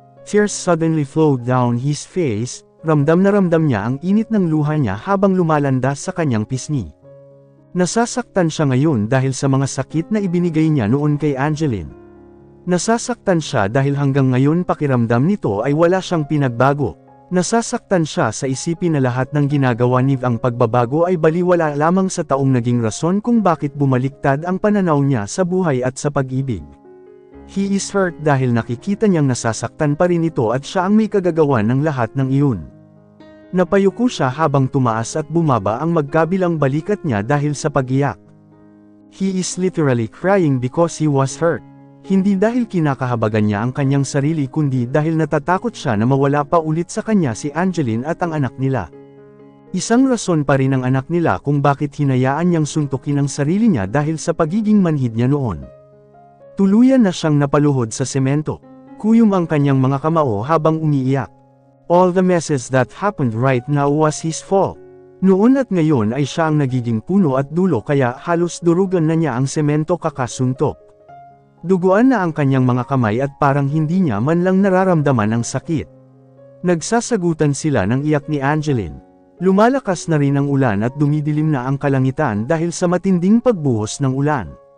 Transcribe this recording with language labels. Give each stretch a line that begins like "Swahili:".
English: Tears suddenly flowed down his face.
Filipino: Ramdam na ramdam niya ang init ng luha niya habang lumalandas sa kanyang pisngi. Nasasaktan siya ngayon dahil sa mga sakit na ibinigay niya noon kay Angeline. Nasasaktan siya dahil hanggang ngayon pakiramdam nito ay wala siyang pinagbago. Nasasaktan siya sa isipin na lahat ng ginagawa ni ang pagbabago ay baliwala lamang sa taong naging rason kung bakit bumaliktad ang pananaw niya sa buhay at sa pag-ibig.
English: He is hurt
Filipino: dahil nakikita niyang nasasaktan pa rin ito at siya ang may kagagawan ng lahat ng iyon. Napayuko siya habang tumaas at bumaba ang magkabilang balikat niya dahil sa pag-iyak.
English: He is literally crying because he was hurt.
Filipino: Hindi dahil kinakahabagan niya ang kanyang sarili kundi dahil natatakot siya na mawala pa ulit sa kanya si Angeline at ang anak nila. Isang rason pa rin ang anak nila kung bakit hinayaan niyang suntukin ang sarili niya dahil sa pagiging manhid niya noon. Tuluyan na siyang napaluhod sa semento. Kuyom ang kanyang mga kamao habang umiiyak.
English: All the messes that happened right now was his fault.
Filipino: Noon at ngayon ay siya ang nagiging puno at dulo kaya halos durugan na niya ang semento kakasuntok. Duguan na ang kanyang mga kamay at parang hindi niya man lang nararamdaman ang sakit. Nagsasagutan sila ng iyak ni Angeline. Lumalakas na rin ang ulan at dumidilim na ang kalangitan dahil sa matinding pagbuhos ng ulan.